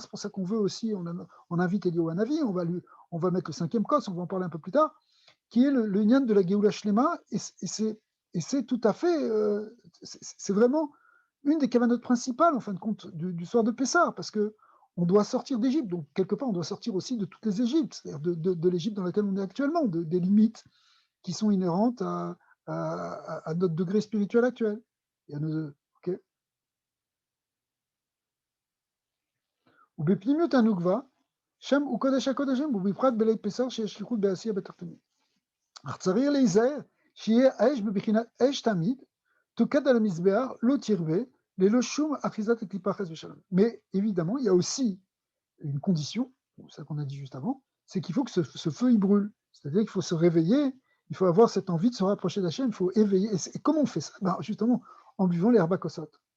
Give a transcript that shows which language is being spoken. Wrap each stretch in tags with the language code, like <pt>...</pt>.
<fr>C'est pour ça qu'on veut aussi, on invite Eliyahu Hanavi, on va mettre le 5e kos, on va en parler un peu plus tard, qui est le Nyan de la Geoula Shlema, et c'est tout à fait, c'est vraiment une des cavanotes principales, en fin de compte, du soir de Pessah, parce que on doit sortir d'Égypte, donc quelque part on doit sortir aussi de toutes les Égyptes, c'est-à-dire de l'Égypte dans laquelle on est actuellement, des limites qui sont inhérentes à notre degré spirituel actuel. Et à nos, ok.</fr> <he>Ou בפנימיות הנוגבה, שם הוא קודש הקודשים, ובפרט בליל פסח שיש שליחות בעשייה בתחתונים. אך צריך להיזהר שיהיה האש בבחינת אש תמיד, תוקד על המזבח, לא תרבה, ללא שום אחיזת הקליפה חס ושלום.</he> <fr>Mais évidemment, il y a aussi une condition, c'est ça qu'on a dit juste avant, c'est qu'il faut que ce feu il brûle. C'est-à-dire qu'il faut se réveiller, il faut avoir cette envie de se rapprocher d'Hachem, il faut éveiller. Et comment on fait ça? Ben, justement, en buvant les herbakosot.</fr>